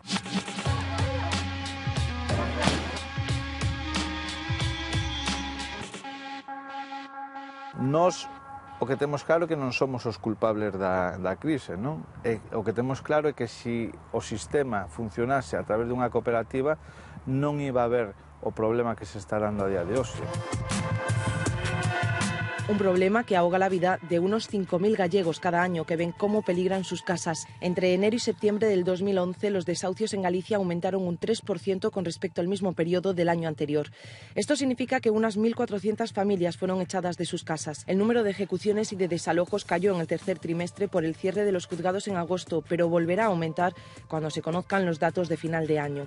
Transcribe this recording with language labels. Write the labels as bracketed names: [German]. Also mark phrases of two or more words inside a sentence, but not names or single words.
[Galician] Nós o que temos claro é que non somos os culpables da crise, non? O que temos claro é que se o sistema funcionase a través dunha cooperativa non iba a haber o problema que se está dando a día de hoxe. [Spanish] Un problema que ahoga la vida de unos 5.000 gallegos cada año que ven cómo peligran sus casas. Entre enero y septiembre del 2011, los desahucios en Galicia aumentaron un 3% con respecto al mismo periodo del año anterior. Esto significa que unas 1.400 familias fueron echadas de sus casas. El número de ejecuciones y de desalojos cayó en el tercer trimestre por el cierre de los juzgados en agosto, pero volverá a aumentar cuando se conozcan los datos de final de año.